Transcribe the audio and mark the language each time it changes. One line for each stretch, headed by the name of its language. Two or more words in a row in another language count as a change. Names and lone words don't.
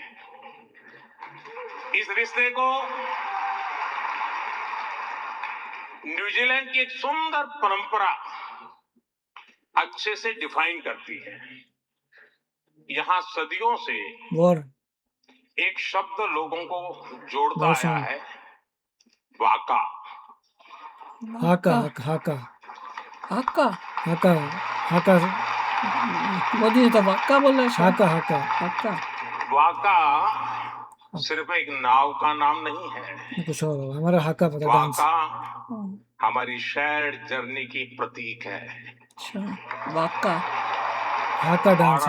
Hindi: इस रिश्ते को न्यूजीलैंड की एक सुंदर परंपरा अच्छे से डिफाइन करती है। यहाँ सदियों से वॉर एक शब्द लोगों को जोड़ता Awesome. आया है, वाका।
Māori: हाका हाका हाका हाका हाका
Hindi: मोदी जी तो वाका बोल रहे हैं शायद।
Māori: हाका हाका हाका
Hindi: वाका सिर्फ एक नाव का नाम नहीं है। कुछ और होगा। हमारा हाका पता डांस वाका हमारी
English: shared journey
Hindi: की प्रतीक है। अच्छा वाका हाका डांस